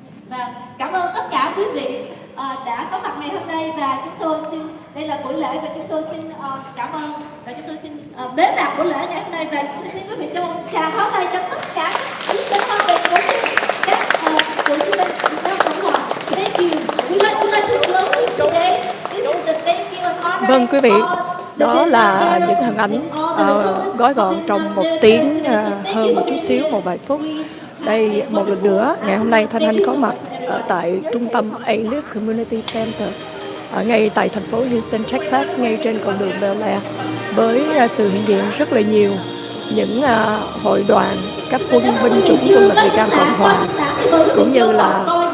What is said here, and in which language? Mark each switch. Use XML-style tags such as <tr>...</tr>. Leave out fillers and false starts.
<vi>Và cảm ơn tất cả quý vị đã có mặt ngày hôm nay, và chúng tôi xin, đây là buổi lễ và chúng tôi xin cảm ơn và chúng tôi xin bế mạc buổi lễ ngày hôm nay, và xin quý vị cho một tràng pháo tay cho tất cả những chiến binh của các cựu chiến binh Việt Nam Cộng Hòa.</vi> <en>Thank you. We like to close this today. This is the thank you and honor.</en> <vi>Vâng quý vị, đó là những hình ảnh gói gọn trong 1 tiếng hơn một chút xíu, một vài phút. Đây một lần nữa, ngày hôm nay Thanh Thanh có mặt ở tại trung tâm Alief Community Center ngay tại thành phố Houston, Texas, ngay trên con đường Bel Air, với sự hiện diện rất là nhiều những hội đoàn, các quân binh chủng quân lực Việt Nam Cộng Hòa, cũng như là</vi>